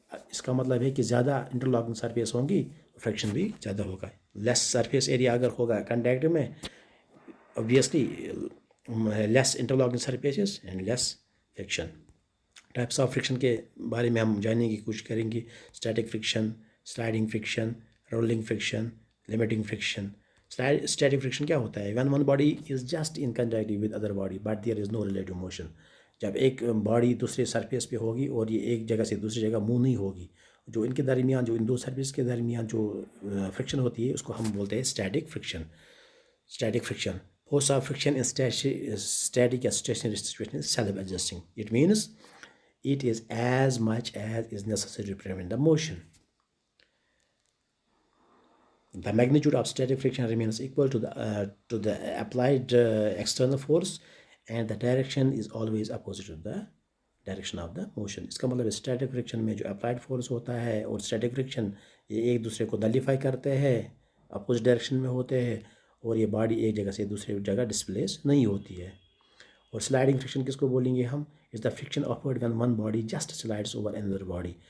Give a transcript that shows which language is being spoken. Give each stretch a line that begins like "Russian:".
Urdu: اس کا مطلب ہے کہ زیادہ انٹرلاکنگ سرفیس ہوں گی تو فرکشن بھی زیادہ ہوگا. لیس سرفیس ایریا اگر ہوگا کنٹیکٹ میں، obviously less انٹرلاکنگ surfaces and less friction. Types of friction کے بارے میں ہم جاننے کی کوشش کریں گے. Static friction, sliding friction, rolling friction, limiting friction. Static friction کیا ہوتا ہے؟
English: when one body is just in contact with other body but there is no relative motion.
Urdu: جب ایک باڈی دوسرے سرفیس پہ ہوگی اور یہ ایک جگہ سے دوسری جگہ موو نہیں ہوگی، جو ان کے درمیان، جو ان دو سرفیس کے درمیان جو فرکشن ہوتی ہے اس کو ہم بولتے ہیں static friction. Static friction.
English: Force of friction in static and stationary situation is self-adjusting. It means it is as much as is necessary to prevent the motion. The magnitude of static friction remains equal to the applied external force, and the direction is always opposite to the direction of the motion.
Urdu: اس کا مطلب static friction میں جو applied force ہوتا ہے اور static friction یہ ایک دوسرے کو نلیفائی کرتے ہیں، اپوزٹ ڈائریکشن میں ہوتے ہیں، اور یہ باڈی ایک جگہ سے دوسری جگہ ڈسپلیس نہیں ہوتی ہے. اور سلائڈنگ فرکشن کس کو بولیں گے ہم؟
English: Is the friction offered when one body just slides over another body.